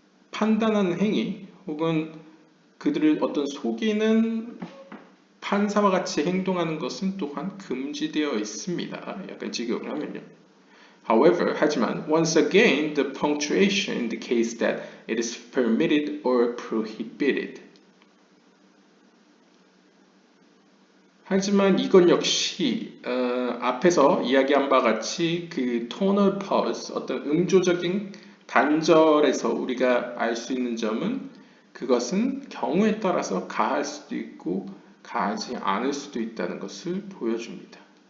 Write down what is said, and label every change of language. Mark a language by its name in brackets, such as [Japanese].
[Korean] 판단하는 행위 혹은 그들을 어떤 속이는 판사와 같이 행동하는 것은 또한 금지되어 있습니다. 약간 직역을 하면요. [English] However, 하지만 once again, the punctuation indicates that it is permitted or prohibited. [Korean] 하지만 이건 역시 앞에서 이야기한 바와 같이 그 tonal pause, 어떤 음조적인 단절에서 우리가 알 수 있는 점은 그것은 경우에 따라서 가할 수도 있고 가하지 않을 수도 있다는 것을 보여줍니다.